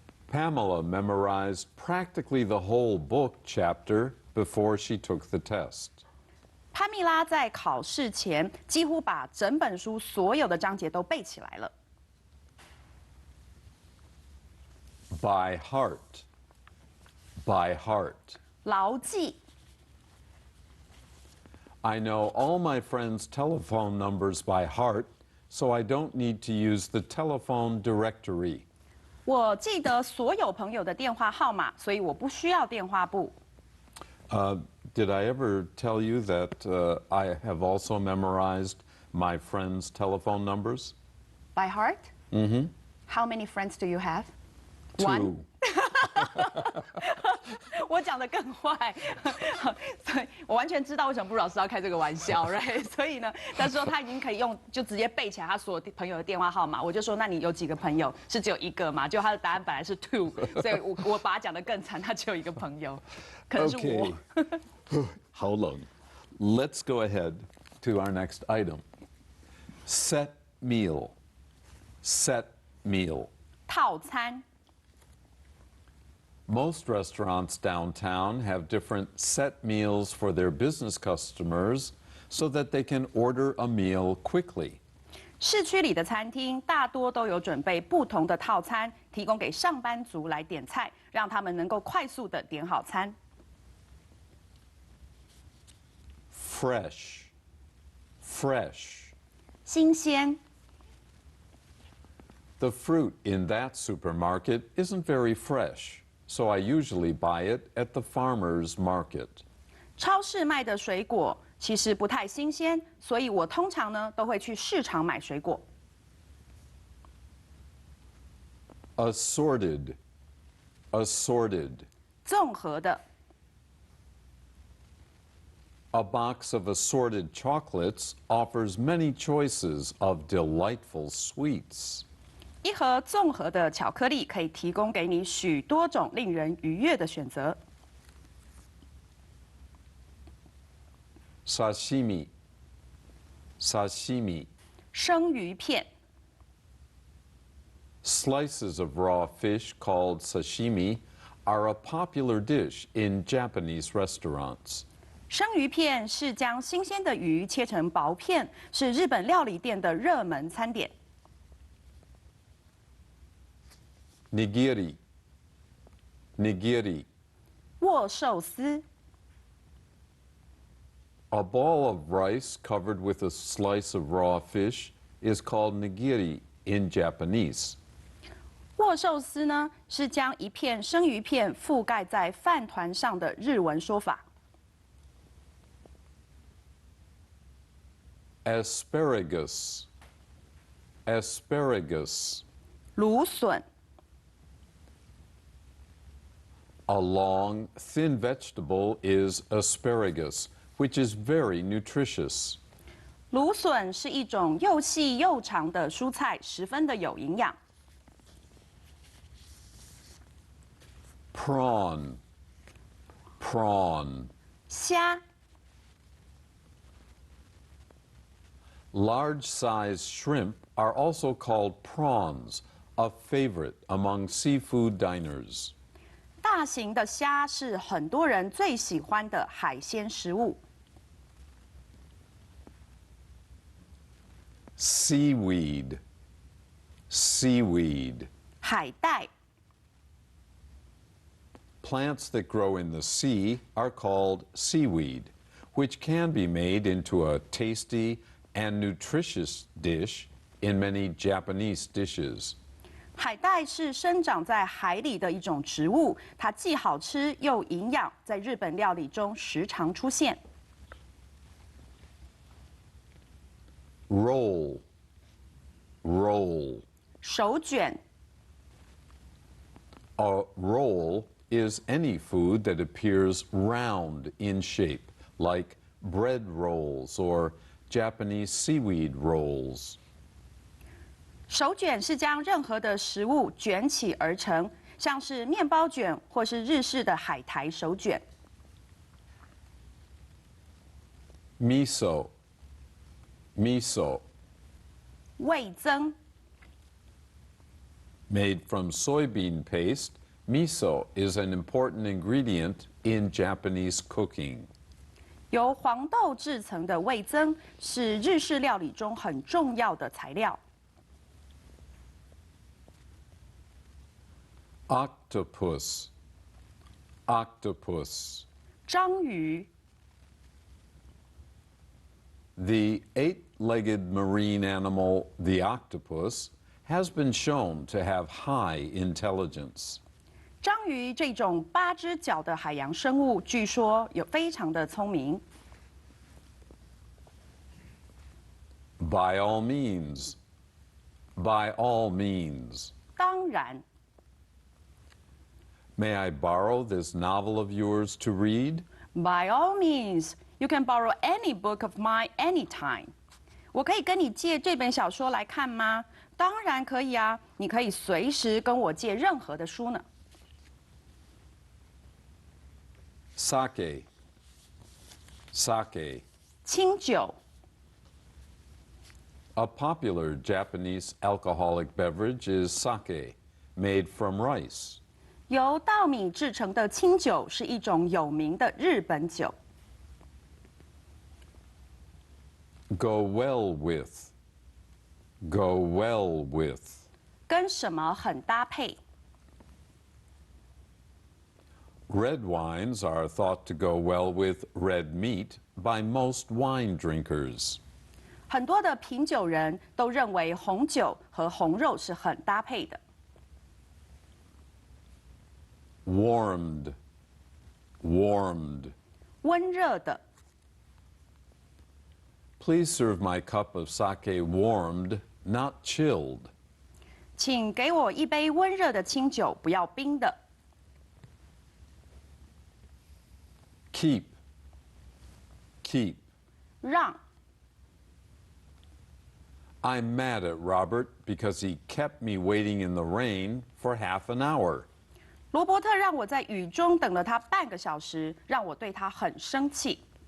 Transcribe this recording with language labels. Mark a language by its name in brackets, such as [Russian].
[English] Pamela memorized practically the whole book chapter before she took the test. [Chinese] 潘蜜拉在考试前几乎把整本书所有的章节都背起来了。 [English] By heart. By heart. [Chinese] 牢记。 [English] I know all my friends' telephone numbers by heart, so I don't need to use the telephone directory. [Chinese] 我记得所有朋友的电话号码，所以我不需要电话簿。 [English] Did I ever tell you that I have also memorized my friends' telephone numbers? By heart? Mm-hmm. How many friends do you have? Two. [Chinese] 我讲的更坏，所以我完全知道为什么布老师要开这个玩笑 ， [English] right？ [Chinese] 所以呢，他说他已经可以用就直接背起来他所有朋友的电话号码。我就说那你有几个朋友？是只有一个嘛？就他的答案本来是 two， 所以我把他讲的更惨，他只有一个朋友，可能是我。 [English] How long? Let's go ahead to our next item. Set meal. Set meal. [Chinese] 套餐。 [English] Most restaurants downtown have different set meals for their business customers so that they can order a meal quickly. [Chinese] 市区里的餐厅大多都有准备不同的套餐，提供给上班族来点菜，让他们能够快速的点好餐。 [English] Fresh. Fresh. [Chinese] 新鲜。 [English] The fruit in that supermarket isn't very fresh, so I usually buy it at the farmer's market. [Chinese] 超市卖的水果其实不太新鲜，所以我通常呢都会去市场买水果。 [English] Assorted. Assorted. [Chinese] 综合的。 [English] A box of assorted chocolates offers many choices of delightful sweets. [Chinese] 一盒综合的巧克力可以提供给你许多种令人愉悦的选择。 [English] Sashimi. Sashimi. [Chinese] 生鱼片。 [English] Slices of raw fish called sashimi are a popular dish in Japanese restaurants. [Chinese] 生鱼片是将新鲜的鱼切成薄片，是日本料理店的热门餐点。 [English] Nigiri. Nigiri. [Chinese] 握寿司。 [English] A ball of rice covered with a slice of raw fish is called nigiri in Japanese. [Chinese] 握寿司呢是将一片生鱼片覆盖在饭团上的日文说法。 [English] Asparagus. Asparagus. [Chinese] 芦笋。 [English] A long, thin vegetable is asparagus, which is very nutritious. [Chinese] 芦笋是一种又细又长的蔬菜，十分的有营养。 [English] Prawn. Prawn. [Chinese] 虾。 [English] Large-sized shrimp are also called prawns, a favorite among seafood diners. [Chinese] 大型的虾是很多人最喜欢的海鲜食物。 [English] Seaweed. Seaweed. [Chinese] 海带。 [English] Plants that grow in the sea are called seaweed, which can be made into a tasty and nutritious dish in many Japanese dishes. [Chinese] 海带是生长在海里的一种植物，它既好吃又营养，在日本料理中时常出现。 [English] roll, roll. [Chinese] 手卷 [English] A roll is any food that appears round in shape, like bread rolls or Japanese seaweed rolls. [Chinese] 手卷是将任何的食物卷起而成，像是面包卷或是日式的海苔手卷。 [English] Miso, miso. [Chinese] 味增 [English] Made from soybean paste, miso is an important ingredient in Japanese cooking. [Chinese] 由黄豆制成的味增是日式料理中很重要的材料。 [English] Octopus, octopus. [Chinese] 章鱼 [English] The eight-legged marine animal, the octopus, has been shown to have high intelligence. [Chinese] 章鱼这种8只脚的海洋生物，据说有非常的聪明。 [English] By all means, by all means. [Chinese] 当然， [English] May I borrow this novel of yours to read? By all means, you can borrow any book of mine anytime. [Chinese] 我可以跟你借这本小说来看吗？当然可以啊，你可以随时跟我借任何的书呢。 [English] Sake, sake. [Chinese] 清酒 [English] A popular Japanese alcoholic beverage is sake, made from rice. [Chinese] 由稻米制成的清酒是一种有名的日本酒。 [English] Go well with, go well with. [Chinese] 跟什么很搭配？ [English] Red wines are thought to go well with red meat by most wine drinkers. [Chinese] 很多的品酒人都认为红酒和红肉是很搭配的。 [English] Warmed, warmed. [Chinese] 温热的， [English] Please serve my cup of sake warmed, not chilled. [Chinese] 请给我一杯温热的清酒，不要冰的。 [English] Keep, keep. [Chinese] 让 [English] I'm mad at Robert because he kept me waiting in the rain for half an hour. [Chinese] 罗伯特让我在雨中等了他半个小时，让我对他很生气。